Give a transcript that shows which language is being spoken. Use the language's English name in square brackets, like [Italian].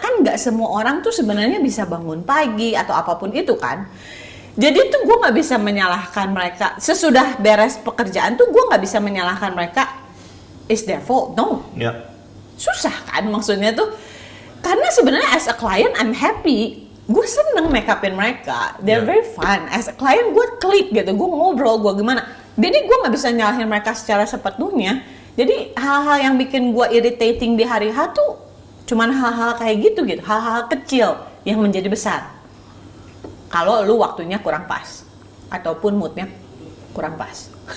[Indonesian] Kan nggak semua orang tuh sebenarnya bisa bangun pagi atau apapun itu kan. Jadi tuh gue nggak bisa menyalahkan mereka. Sesudah beres pekerjaan tuh gue nggak bisa menyalahkan mereka. [English] It's their fault, no. [Indonesian] Ya. Susah kan maksudnya tuh. Karena sebenarnya [English] as a client I'm happy, [Indonesian] gue seneng make upin mereka, [English] they're very fun. As a client [Indonesian] gue klik gitu, gue ngobrol, gue gimana. Jadi gue nggak bisa nyalahin mereka secara sepenuhnya. Jadi hal-hal yang bikin gue irritating di hari H tuh cuman hal-hal kayak gitu, hal-hal kecil yang menjadi besar. Kalau lu waktunya kurang pas, ataupun moodnya kurang pas.